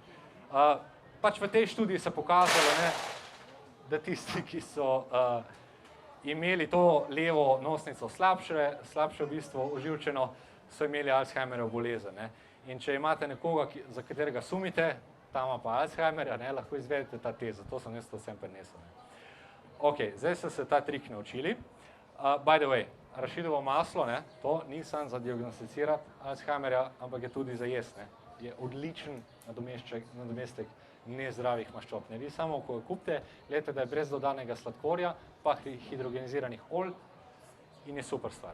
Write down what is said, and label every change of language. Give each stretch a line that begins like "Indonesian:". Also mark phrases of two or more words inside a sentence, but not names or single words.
Slovenian: Pač v tej študiji se pokazalo, ne, da tisti, ki so imeli to levo nosnico slabše v bistvu oživčeno, so imeli Alzheimerjevo bolezen, ne. In če imate nekoga, za katerega sumite, ta ima pa Alzheimerja, ne, lahko izvedete ta test, zato sem jaz to vsem prinesel, ne. Ok, zdaj ste se ta trik naučili.
English: By the way,
Slovenian: arašidovo maslo, ne, to ni samo za diagnosticirati Alzheimerja, ampak je tudi za jesti, ne. Je odličen nadomestek nezdravih maščob, ne. Vi samo, ko jo kupite, gledajte, da je brez dodanega sladkorja, pa hidrogeniziranih olj in je super stvar.